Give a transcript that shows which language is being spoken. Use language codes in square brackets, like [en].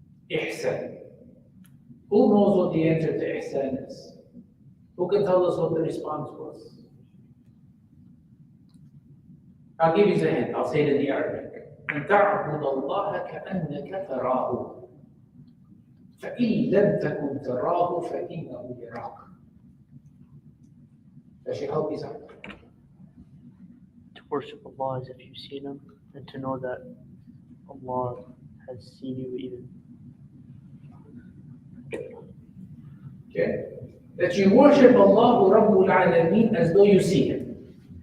[en] Ihsan. Who knows what the answer to Ihsan is? Who can tell us what the response was? I'll give you a hint. I'll say it in the Arabic. [ar] أن تعبد الله كأنك تراه فإن لم تكن تراه فإنه يراك. [en] Does she help you out? To worship Allah as if you've seen Him, and to know that Allah has seen you even. Okay? That you worship Allah Rabbul Alameen as though you see Him.